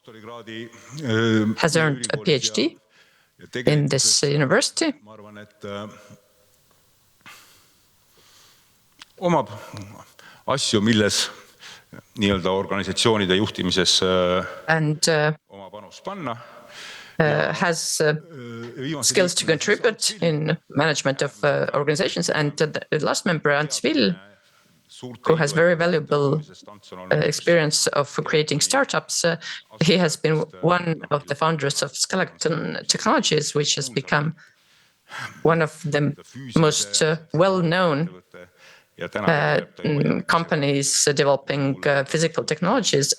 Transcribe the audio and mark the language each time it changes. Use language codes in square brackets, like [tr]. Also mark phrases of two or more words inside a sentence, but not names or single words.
[en] Riin has earned a PhD. in this university. [et] ma arvan, et omab asju, milles nii-öelda organisatsioonide juhtimises [en] And [et] oma panust panna. [en] has skills to contribute in management of organizations. And the last member, Ants Vill, who has very valuable experience of creating startups. He has been one of the founders of Skeleton Technologies, which has become one of the most well-known companies developing physical technologies.